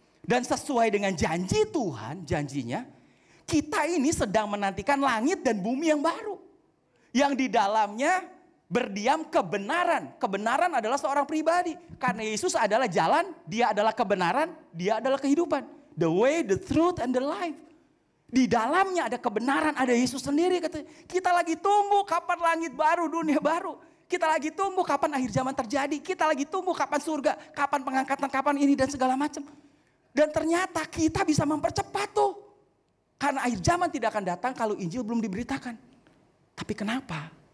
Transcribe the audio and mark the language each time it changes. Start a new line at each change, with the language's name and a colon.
Indonesian: Dan sesuai dengan janji Tuhan, janjinya, kita ini sedang menantikan langit dan bumi yang baru. Yang di dalamnya berdiam kebenaran. Kebenaran adalah seorang pribadi. Karena Yesus adalah jalan, dia adalah kebenaran, dia adalah kehidupan.
English: The way, the truth, and the life.
Indonesian: Di dalamnya ada kebenaran, ada Yesus sendiri. Kita lagi tunggu kapan langit baru, dunia baru. Kita lagi tunggu kapan akhir zaman terjadi. Kita lagi tunggu kapan surga, kapan pengangkatan, kapan ini dan segala macam. Dan ternyata kita bisa mempercepat tuh. Karena akhir zaman tidak akan datang kalau Injil belum diberitakan. Tapi kenapa?